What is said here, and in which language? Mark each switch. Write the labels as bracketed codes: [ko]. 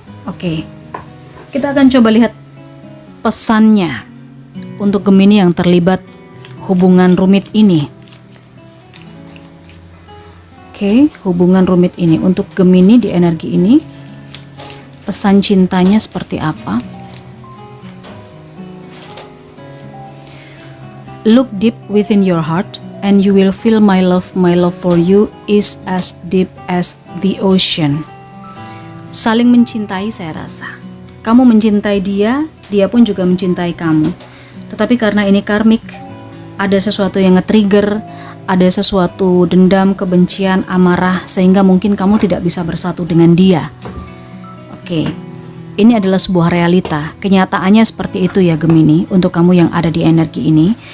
[id] Oke, kita akan coba lihat pesannya untuk Gemini yang terlibat hubungan rumit ini. Oke, hubungan rumit ini untuk Gemini di energi ini. Pesan cintanya seperti apa? [en] Look deep within your heart and you will feel my love for you is as deep as the ocean. [id] Saling mencintai saya rasa. Kamu mencintai dia, dia pun juga mencintai kamu. Tetapi karena ini karmik, ada sesuatu yang nge-trigger, ada sesuatu dendam, kebencian, amarah, sehingga mungkin kamu tidak bisa bersatu dengan dia. Oke, ini adalah sebuah realita. Kenyataannya seperti itu ya Gemini, untuk kamu yang ada di energi ini.